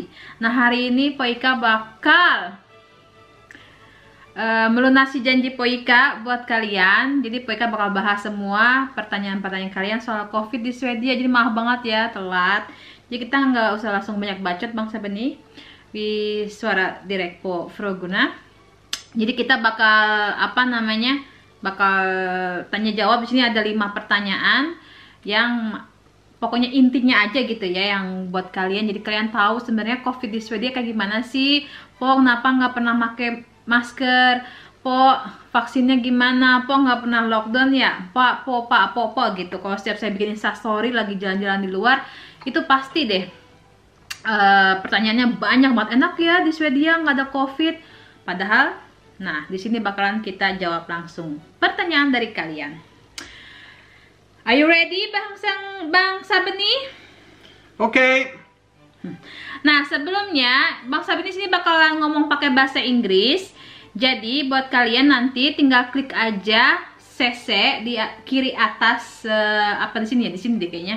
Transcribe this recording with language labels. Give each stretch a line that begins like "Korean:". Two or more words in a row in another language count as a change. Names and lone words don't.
Indonesian: Nah, hari ini Poika bakal melunasi janji Poika buat kalian. Jadi Poika bakal bahas semua pertanyaan-pertanyaan kalian soal COVID di Swedia. Jadi maaf banget ya telat. Jadi kita nggak usah langsung banyak bacot Bangsa Beni di suara
Swedish: direkt på frågorna.
Indonesian: Jadi kita bakal bakal tanya jawab. Di sini ada 5 pertanyaan yang pokoknya intinya aja gitu ya, yang buat kalian. Jadi kalian tahu sebenarnya COVID di Swedia kayak gimana sih. Kenapa nggak pernah pakai masker, vaksinnya gimana, nggak pernah lockdown ya, pak gitu. Kalau setiap saya bikin instastory lagi jalan-jalan di luar, itu pasti deh pertanyaannya banyak banget. Enak ya di Swedia nggak ada COVID, padahal. Nah, di sini bakalan kita jawab langsung pertanyaan dari kalian.
English: Are you ready,
Indonesian: Bangsa Beni? Oke. Nah, sebelumnya Bangsa Beni sini bakalan ngomong pakai bahasa Inggris. Jadi buat kalian nanti tinggal klik aja CC di kiri atas, di sini ya, di sini deh kayaknya.